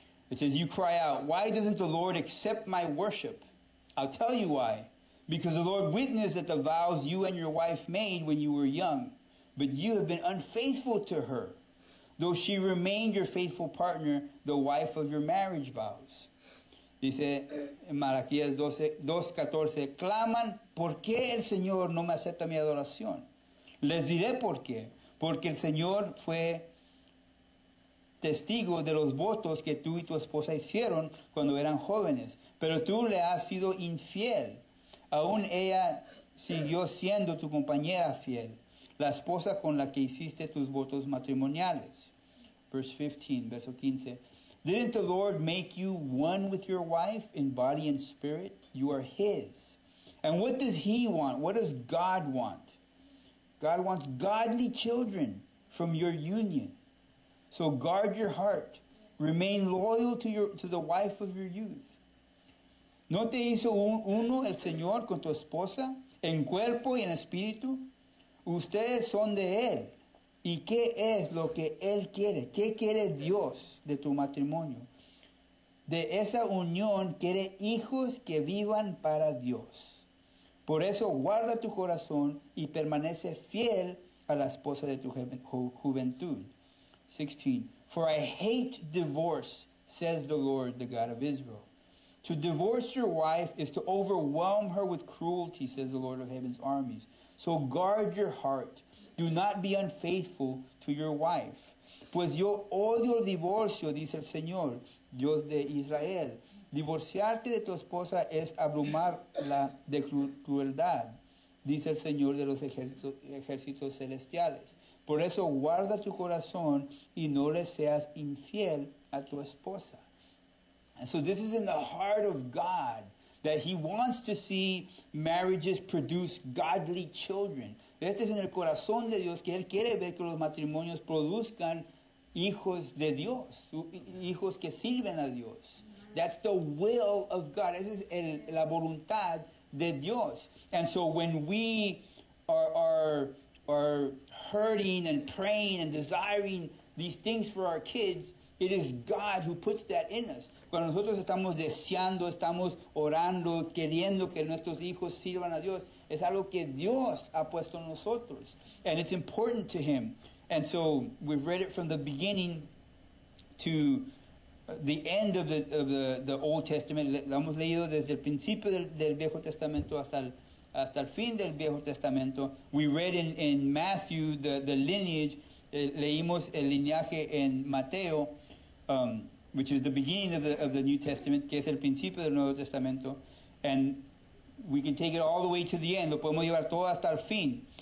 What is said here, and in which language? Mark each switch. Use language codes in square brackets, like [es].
[en] It says, "You cry out, why doesn't the Lord accept my worship? I'll tell you why. Because the Lord witnessed at the vows you and your wife made when you were young, but you have been unfaithful to her. though she remained your faithful partner, the wife of your marriage vows. [es] Dice en Malaquías 2:14, claman, ¿por qué el Señor no me acepta mi adoración? Les diré por qué. Porque el Señor fue testigo de los votos que tú y tu esposa hicieron cuando eran jóvenes, pero tú le has sido infiel. Aún ella siguió siendo tu compañera fiel, la esposa con la que hiciste tus votos matrimoniales. Verso 15. [en] Didn't the Lord make you one with your wife in body and spirit? You are His. And what does He want? What does God want? God wants godly children from your union. So guard your heart. Remain loyal to the wife of your youth. [es] ¿No te hizo uno el Señor con tu esposa, en cuerpo y en espíritu? Ustedes son de Él. ¿Y qué es lo que Él quiere? ¿Qué quiere Dios de tu matrimonio? De esa unión quiere hijos que vivan para Dios. Por eso guarda tu corazón y permanece fiel a la esposa de tu juventud. 16. [en] For I hate divorce, says the Lord, the God of Israel. To divorce your wife is to overwhelm her with cruelty, says the Lord of heaven's armies. So guard your heart. Do not be unfaithful to your wife. [es] Pues yo odio el divorcio, dice el Señor, Dios de Israel. Divorciarte de tu esposa es abrumarla de crueldad, dice el Señor de los ejércitos celestiales. Por eso guarda tu corazón y no le seas infiel a tu esposa. [en] And so this is in the heart of God, that He wants to see marriages produce godly children. [es] Este es en el corazón de Dios, que Él quiere ver que los matrimonios produzcan hijos de Dios, hijos que sirven a Dios. [en] That's the will of God. [es] Esa es la voluntad de Dios. [en] And so when we are hurting and praying and desiring these things for our kids, it is God who puts that in us. [es] Cuando nosotros estamos deseando, estamos orando, queriendo que nuestros hijos sirvan a Dios, es algo que Dios ha puesto en nosotros. [en] And it's important to Him. And so we've read it from the beginning to the end of the Old Testament. [es] Lo hemos leído desde el principio del Viejo Testamento hasta el fin del Viejo Testamento. [en] We read in Matthew the lineage. [es] Leímos el linaje en Mateo, [en] which is the beginning of the New Testament, [es] que es el principio del Nuevo Testamento. [en] And we can take it all the way to the end. [es] Lo podemos llevar todo hasta el fin.